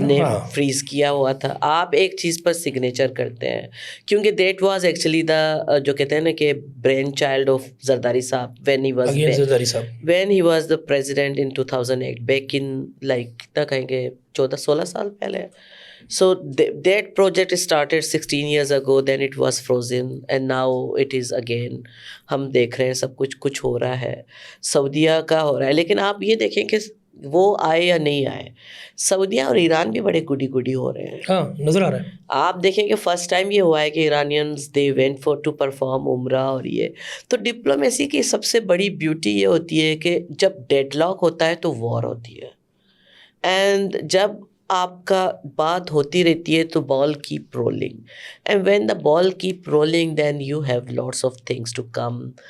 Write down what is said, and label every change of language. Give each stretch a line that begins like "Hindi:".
Urdu: ہم نے فریز کیا ہوا تھا. آپ ایک چیز پر سگنیچر کرتے ہیں, کیونکہ
English: that was actually the
Urdu: جو کہتے ہیں نا کہ
English: brain child of
Urdu: زرداری صاحب
English: when he was the president in 2008, back in like
Urdu: کتنا کہیں گے 14-16 سال پہلے.
English: So that project started 16 years ago, then it was frozen and now it is again.
Urdu: ہم دیکھ رہے ہیں سب کچھ ہو رہا ہے, سعودیہ کا ہو رہا ہے. لیکن آپ یہ دیکھیں کہ وہ آئے یا نہیں آئے, سعودیہ اور ایران بھی بڑے گڈی ہو رہے ہیں. ہاں نظر آ رہا ہے. آپ دیکھیں کہ فرسٹ ٹائم یہ ہوا ہے کہ
English: Iranians they went for to perform
Urdu: عمرہ, اور یہ تو ڈپلومیسی کی سب سے بڑی بیوٹی یہ ہوتی ہے کہ جب ڈیڈ لاک ہوتا ہے تو وار ہوتی ہے, اینڈ جب آپ کا بات ہوتی رہتی ہے تو
English: Ball keep rolling, and when the ball keep rolling then you have lots of things to come.